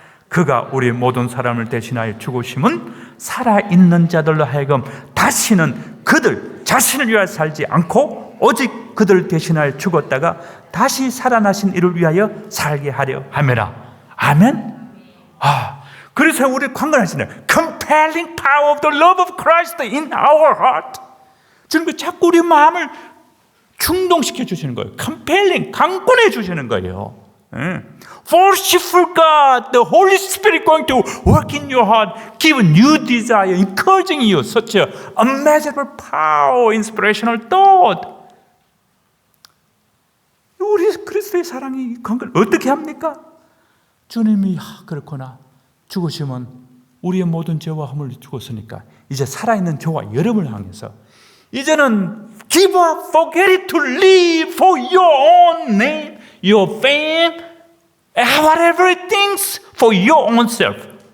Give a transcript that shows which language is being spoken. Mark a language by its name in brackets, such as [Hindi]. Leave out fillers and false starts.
[Korean] 그가 우리 모든 사람을 대신하여 죽으심은 살아있는 자들로 하여금 다시는 그들 자신을 위하여 살지 않고 오직 그들 대신하여 죽었다가 다시 살아나신 이를 위하여 살게 하려 함이라. 아멘. 그래서 우리 강건하시네. [English] compelling power of the love of Christ in our heart. [Korean] 주님께서 자꾸 우리 마음을 충동시켜 주시는 거예요. compelling, 강권해 주시는 거예요. [English] Forceful God, the Holy Spirit going to work in your heart, give a new desire, encouraging you, such a unmeasurable power, inspirational thought. [Korean] 우리 그리스도의 사랑이 그걸 어떻게 합니까? 주님이 그렇구나. 죽으시면 우리의 모든 죄와 허물을 죽었으니까 이제 살아있는 저와 여러분을 향해서 이제는 [English] give up, forget it to live for your own name, your fame, whatever it thinks for your own self.